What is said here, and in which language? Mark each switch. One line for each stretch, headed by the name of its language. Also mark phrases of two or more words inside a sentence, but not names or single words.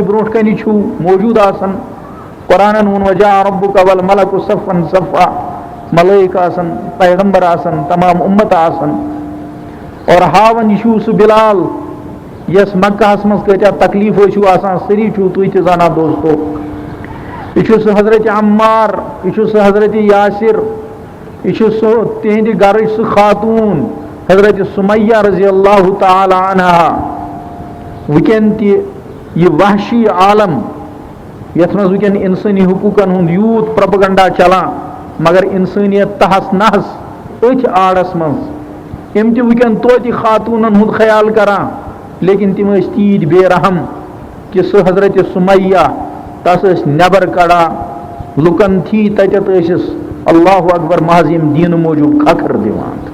Kashmiri: برونٛٹھ کَنہِ چھُو موجوٗد آسان قرآنن ووٚن
Arabic: وجاء ربُکَ والملک صفًا صفا
Kashmiri: ملٲیِک آسان پیغمبر آسان تمام اُمت آسان اور ہاوان یہِ چھُو سُہ بِلال یس مکہس منٛز کۭتیاہ تکلیٖف ٲسِو آسان سٲری چھُو تُہۍ تہِ زانان دوستو یہِ چھُ سُہ حضرت عمار یہِ چھُ سُہ حضرت یاسر یہِ چھُ سُہ تِہنٛدِ گرٕچ سُہ خاتوٗن حضرت سُمیہ
Arabic: رضی اللہ تعالیٰ عنہا
Kashmiri: وٕنکٮ۪ن تہِ یہِ وحشی عالم یتھ منٛز وٕنکٮ۪ن انسٲنی حقوٗقن ہُنٛد یوٗت پرٛوپگنڈا چلان مگر انسٲنیت تہس نہس أتھۍ آڑس منٛز یِم تہِ وٕنکٮ۪ن توتہِ خاتوٗنن ہُنٛد خیال کران لیکن تِم ٲسۍ تیٖتۍ بے رحم کہ سُہ حضرت سُمیہ تس ٲسۍ نٮ۪بر کڑان لُکن تھی تتٮ۪تھ ٲسِس
Arabic: اللہ اکبر
Kashmiri: محض یِم دیٖنہٕ موٗجوٗب کھکھر دِوان